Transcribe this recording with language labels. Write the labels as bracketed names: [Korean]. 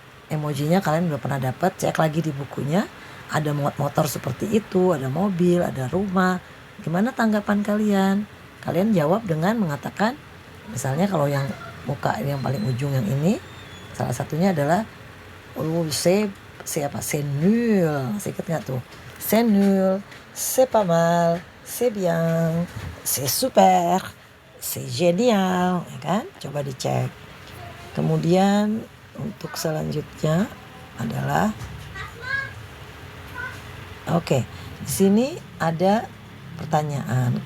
[Indonesian] Emojinya kalian udah pernah dapat, cek lagi di bukunya. Ada motor seperti itu, ada mobil, ada rumah. Gimana tanggapan kalian? Kalian jawab dengan mengatakan, misalnya kalau yang muka yang paling ujung yang ini, salah satunya adalah c'est apa? [French] C'est nul. [Indonesian] Saya ingat nggak tuh? [French] C'est nul, c'est pas mal, c'est bien, c'est super, c'est génial, [Indonesian] ya kan? Coba dicek. Kemudian untuk selanjutnya adalah oke, di sini ada pertanyaan.